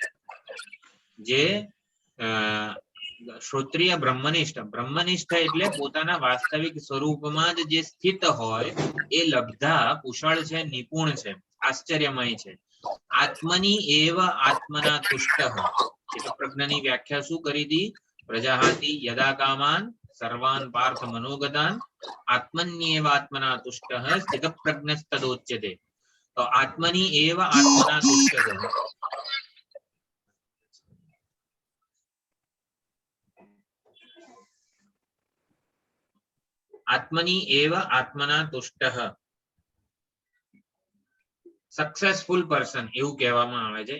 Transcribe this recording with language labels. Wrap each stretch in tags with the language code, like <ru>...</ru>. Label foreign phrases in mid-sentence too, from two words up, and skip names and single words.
<gu>જે શ્રોત્રિય બ્રહ્મનિષ્ઠ, બ્રહ્મનિષ્ઠ એટલે પોતાના વાસ્તવિક સ્વરૂપમાં જ જે સ્થિત હોય એ લબ્ધા કુશળ છે, નિપુણ છે, આશ્ચર્યમય છે.</gu> <sa>आत्मनी एव आत्मना तुष्टः.</sa> <gu>સ્થિતપ્રજ્ઞની વ્યાખ્યા શું કરી હતી?</gu> <sa>प्रजाहाति यदा कामान सर्वान पार्थ मनोगतान आत्मन्येव आत्मना तुष्टः स्थितप्रज्ञस्तदोच्यते. તો आत्मनी एव आत्मना तुष्टः, आत्मनी एव आत्मना तुष्टः,</sa> <en>successful person</en> <gu>એવું કહેવામાં આવે છે.</gu>